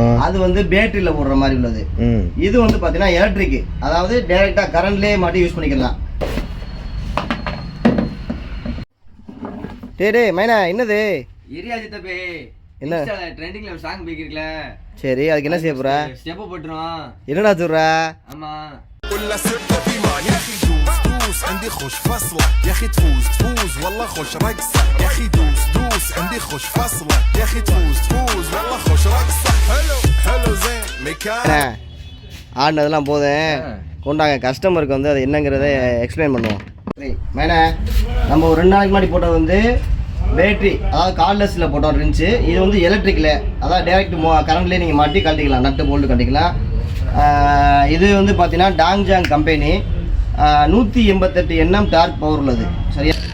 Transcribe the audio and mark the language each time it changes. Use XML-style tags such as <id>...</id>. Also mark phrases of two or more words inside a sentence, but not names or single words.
<ta>அது வந்து பேட்டரியில போடுற மாதிரி உள்ளது. இது வந்து பாத்தீங்கன்னா எலக்ட்ரிக், அதாவது</ta> <en>directa currentlaye</en> <ta>மாட்டி யூஸ் பண்ணிக்கலாம். டேய் மைனா என்னது? ஏரியா ஜித்தபே என்ன ட்ரெண்டிங்ல ஒரு சாங் போயிக்கிருக்கல. சரி, அதுக்கு என்ன செய்ய போற? ஸ்டெப் போட்டுறோம். என்னடா சொல்ற? ஆமா.</ta> <ar>عندي خوش فصلة يا اخي تفوز والله خوش رقصة يا اخي دوس عندي خوش فصلة يا اخي تفوز والله خوش رقصة حلو زين مكان</ar> <ta>ஆடினதெல்லாம் போதும், கொண்டாங்க கஸ்டமருக்கு வந்து அது என்னங்கிறத எக்ஸ்பிளைன் பண்ணுவோம். சரி மேனே, நம்ம ஒரு 2 நாளைக்கு முன்னாடி போட்டது வந்து பேட்ரி, அதாவது கார்ட்லெஸில் போட்டோம் இருந்துச்சு. இது வந்து எலக்ட்ரிக்கில், அதாவது</ta> <en>direct currentleye</en> <ta>நீங்கள் மாட்டி கழட்டிக்கலாம், நட்டு போல்ட்டு கழட்டிக்கலாம். இது வந்து பார்த்தீங்கன்னா டாங்ஜாங் கம்பெனி, 188 Nm</ta> <en>torque power</en> <ta>உள்ளது சரியா?</ta>